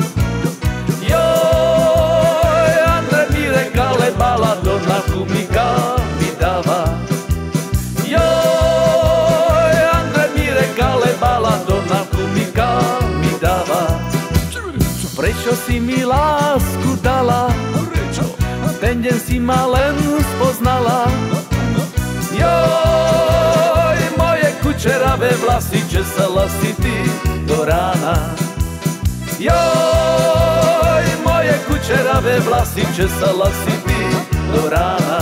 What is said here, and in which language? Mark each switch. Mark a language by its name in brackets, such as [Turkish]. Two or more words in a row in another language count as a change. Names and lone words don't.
[Romany] Joj, Andre Mire kalebala, Dona kumika mi dava. Joj, Andre Mire kalebala, Dona kumika mi dava. [Slovak] Prečo si mi lásku dala, ten deň si ma len spoznala. Joj, moje kučeravé vlasy, česala si ty do rána. Joj, moje kučeravé vlasy, česala si ty do rána.